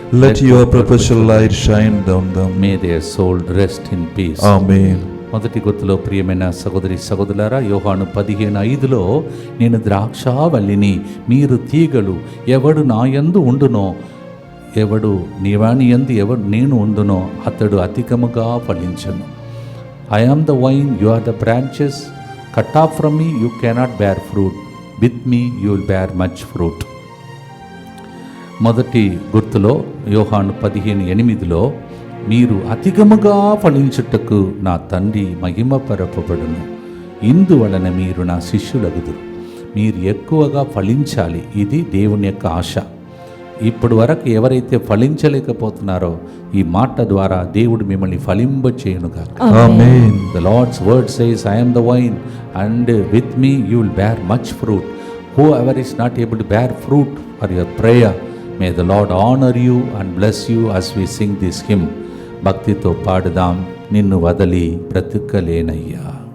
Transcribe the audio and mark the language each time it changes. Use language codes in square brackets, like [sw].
[en] Let your perpetual light shine down them. May their soul rest in peace. Amen. [te] మొదటి గుర్తులో ప్రియమైన సహోదరి సహోదరులారా, యోహాను 15:5లో నేను ద్రాక్షావల్లిని, మీరు తీగలు, ఎవడు నా యందు ఉండునో, ఎవడు నీవాని యందు ఎవడు నేను ఉండునో అతడు అధికముగా ఫలించను. [en] I am the vine, you are the branches. Cut off from me you cannot bear fruit, with me you will bear much fruit. [te] మొదటి గుర్తులో యోహాను 15:8లో మీరు అధికముగా ఫలించుటకు నా తండ్రి మహిమపరపబడును, ఇందువలన మీరు నా శిష్యులగుదురు. మీరు ఎక్కువగా ఫలించాలి, ఇది దేవుని యొక్క ఆశ. ఇప్పటి వరకు ఎవరైతే ఫలించలేకపోతున్నారో ఈ మాట ద్వారా దేవుడు మిమ్మల్ని ఫలింప చేయనుగాక. [en] Amen. The Lord's word says, I am the vine and with me you will bear much fruit. Whoever is not able to bear fruit for your prayer, may the Lord honor you and bless you as we sing this hymn. [te] భక్తితో పాడుదాం, నిన్ను వదలి బ్రతుకలేనయ్యా.